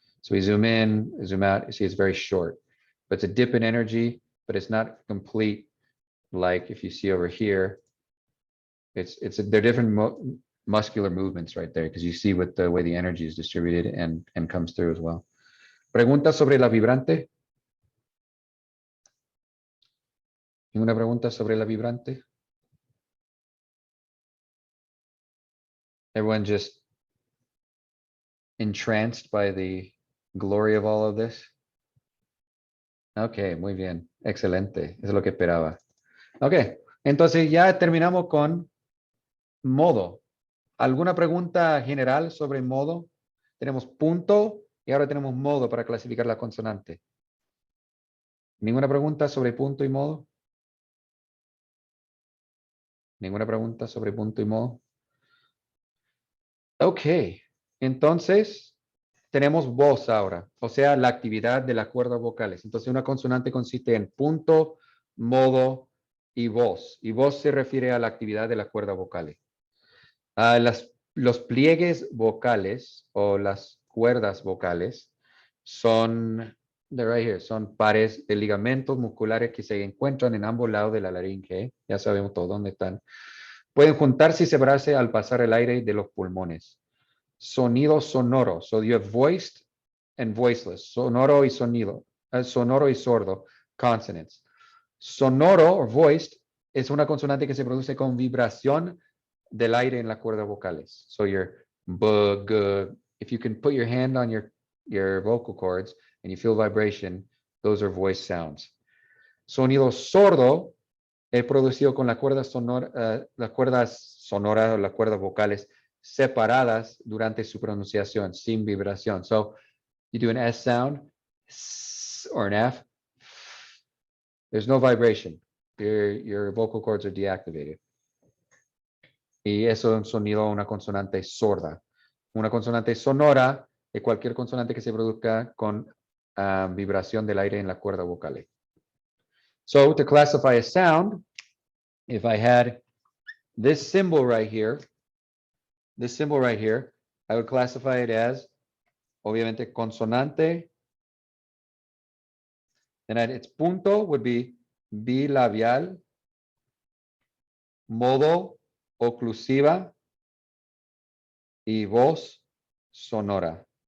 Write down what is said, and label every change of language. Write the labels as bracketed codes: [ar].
[en] So we zoom in, zoom out, you see it's very short, but it's a dip in energy, but it's not complete. Like if you see over here, they're different muscular movements right there because you see what the way the energy is distributed and comes through as well. [es] Pregunta sobre la vibrante. ¿Ninguna pregunta sobre la vibrante? [en] Everyone just entranced by the glory of all of this. [es] Ok, muy bien, excelente, eso es lo que esperaba. Ok, entonces ya terminamos con modo. ¿Alguna pregunta general sobre modo? Tenemos punto y ahora tenemos modo para clasificar la consonante. ¿Ninguna pregunta sobre punto y modo? ¿Ninguna pregunta sobre punto y modo? Ok, entonces tenemos voz ahora, o sea, la actividad de las cuerdas vocales. Entonces una consonante consiste en punto, modo y voz. Y voz se refiere a la actividad de las cuerdas vocales. Los pliegues vocales o las cuerdas vocales son, [en] they're right here, [es] son pares de ligamentos musculares que se encuentran en ambos lados de la laringe. Ya sabemos todos dónde están. Pueden juntarse y separarse al pasar el aire de los pulmones. Sonido sonoro. [en] So you have voiced and voiceless. [es] Sonoro y sonido. Sonoro y sordo. Consonants. Sonoro [en] or voiced [es] es una consonante que se produce con vibración del aire en las cuerdas vocales. [en] So your b, g, if you can put your hand on your vocal cords and you feel vibration, those are voice sounds. [es] Sonido sordo es producido con las cuerdas sonoras o las cuerdas vocales separadas durante su pronunciación, sin vibración. [en] So you do an S sound or an F, there's no vibration. Your vocal cords are deactivated. [es] Y eso es un sonido, una consonante sorda. Una consonante sonora es cualquier consonante que se produzca con vibración del aire en la cuerda vocales. [en] So to classify a sound, if I had this symbol right here, I would classify it as, [es] obviamente, [en] consonante. And its punto would be bilabial, [es] modo oclusiva, y voz sonora.